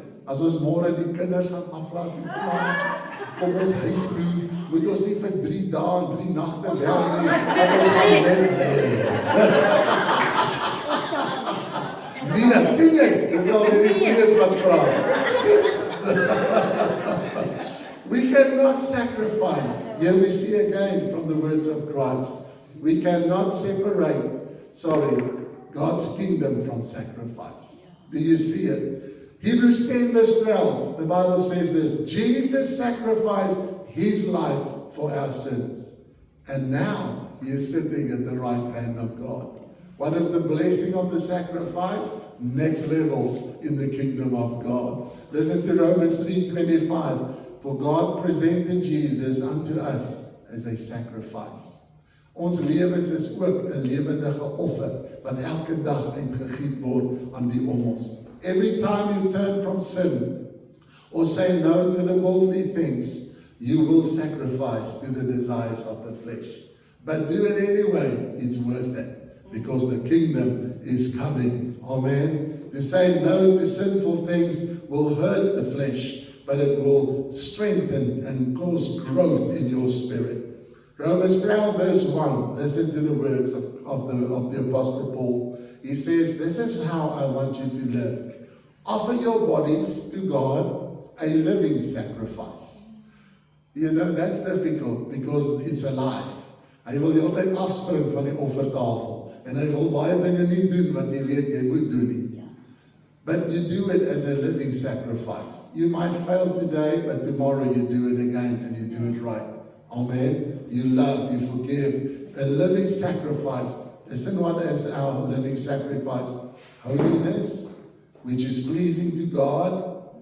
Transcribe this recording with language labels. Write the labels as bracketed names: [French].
[Afrikaans] As ons môre die kinders gaan aflaat en kom ons huis toe, moet ons nie vir 3 dae en 3 nagte bel nie. Ons gaan net nee, sien jy? Dis al die vlees wat praat. Sis. [English] We cannot sacrifice. Here we see again from the words of Christ. We cannot separate, God's kingdom from sacrifice. Do you see it? Hebrews 10 verse 12, the Bible says this, Jesus sacrificed his life for our sins. And now he is sitting at the right hand of God. What is the blessing of the sacrifice? Next levels in the kingdom of God. Listen to Romans 3:25. For God presented Jesus unto us as a sacrifice. [Afrikaans] Ons lewens is ook 'n lewendige offer wat elke dag uitgegiet word aan die om ons. [English] Every time you turn from sin or say no to the worldly things, you will sacrifice to the desires of the flesh. But do it anyway, it's worth it, because the kingdom is coming. Amen. To say no to sinful things will hurt the flesh, but it will strengthen and cause growth in your spirit. Romans 12 verse 1, listen to the words of the Apostle Paul. He says, this is how I want you to live. Offer your bodies to God a living sacrifice. You know, that's difficult because it's alive. [Afrikaans] Hy wil die hele tyd afspring van die offertafel. En hy wil baie dinge nie doen wat jy weet jy moet doen nie. [English] But you do it as a living sacrifice. You might fail today, but tomorrow you do it again and you do it right. Amen. You love, you forgive. A living sacrifice. Listen, what is our living sacrifice? Holiness, which is pleasing to God.